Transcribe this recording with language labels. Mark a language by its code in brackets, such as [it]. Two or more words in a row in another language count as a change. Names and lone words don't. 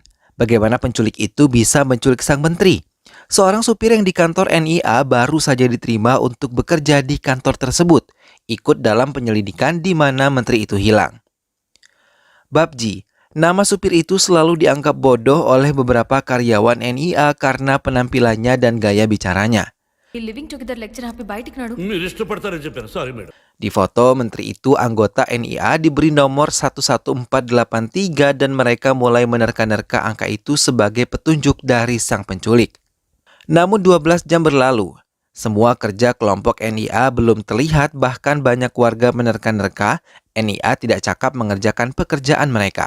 [id] Bagaimana penculik itu bisa menculik sang menteri? Seorang supir yang di kantor NIA baru saja diterima untuk bekerja di kantor tersebut, ikut dalam penyelidikan di mana menteri itu hilang. Babji, nama supir itu selalu dianggap bodoh oleh beberapa karyawan NIA karena penampilannya dan gaya bicaranya. [en] living together lecture [te] ఆపి బయటికి నడు. మీరు ఇష్టపడతారని చెప్పాను. [en] sorry madam. [id] Di foto, menteri itu anggota NIA diberi nomor 11483 dan mereka mulai menerka-nerka angka itu sebagai petunjuk dari sang penculik. Namun 12 jam berlalu, semua kerja kelompok NIA belum terlihat, bahkan banyak warga menerka-nerka NIA tidak cakap mengerjakan pekerjaan mereka.